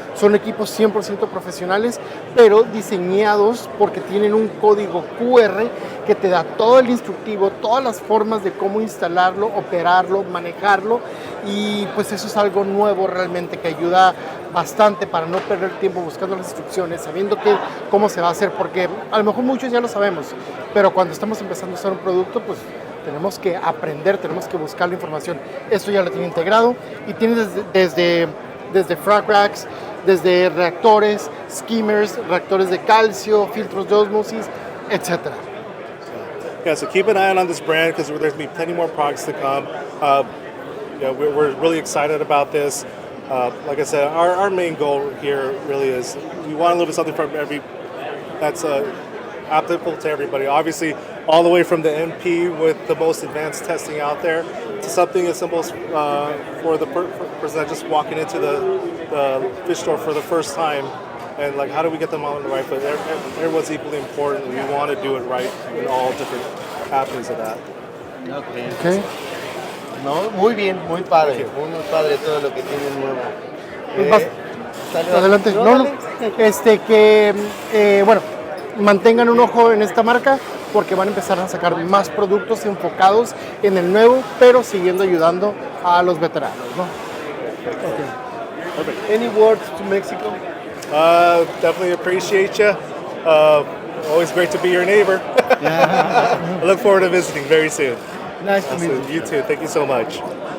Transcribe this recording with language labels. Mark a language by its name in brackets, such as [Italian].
[Spanish] Son equipos 100% profesionales, pero diseñados porque tienen un código QR que te da todo el instructivo, todas las formas de cómo instalarlo, operarlo, manejarlo, y pues eso es algo nuevo realmente que ayuda bastante para no perder tiempo buscando las instrucciones, sabiendo cómo se va a hacer, porque a lo mejor muchos ya lo sabemos, pero cuando estamos empezando a usar un producto, pues tenemos que aprender, tenemos que buscar la información. Esto ya lo tiene integrado y tiene desde frac racks, desde reactores, skimmers, reactores de calcio, filtros de osmosis, etc. [English] Yeah, so keep an eye on this brand because there's going to be plenty more products to come. Yeah, we're really excited about this. Like I said, our main goal here really is we want to live with something from that's applicable to everybody. Obviously, all the way from the MP with the most advanced testing out there to something as simple as for the person that's just walking into the fish store for the first time. And like, how do we get them on the right foot? Everyone's equally important, and we want to do it right in all different aspects of that. Okay. [Spanish] No, muy bien, muy padre todo lo que tienen nuevo. Adelante. No, No, dale. bueno, mantengan un ojo en esta marca porque van a empezar a sacar más productos enfocados en el nuevo, pero siguiendo ayudando a los veteranos, ¿no? [English] Okay. Any words to Mexico? Definitely appreciate you. Always great to be your neighbor. I look forward to visiting very soon. Nice to meet you. You too. Thank you so much.